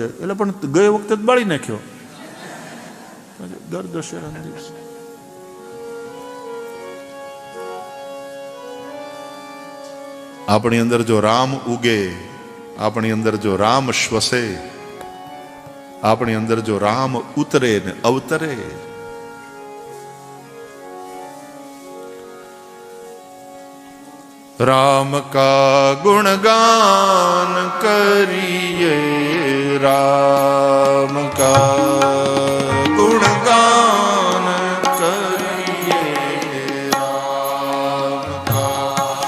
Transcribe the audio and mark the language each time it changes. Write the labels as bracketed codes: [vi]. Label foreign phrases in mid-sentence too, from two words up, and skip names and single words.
[gu] એટલે પણ ગઈ વખતે જ બાળી નાખ્યો દર દશેરાના દિવસે. આપણી અંદર જો રામ ઉગે, આપણી અંદર જો રામ શ્વસે, આપણી અંદર જો રામ ઉતરે ને અવતરે, [hi] राम का गुणगान करिए, राम का गुणगान करिए, राम का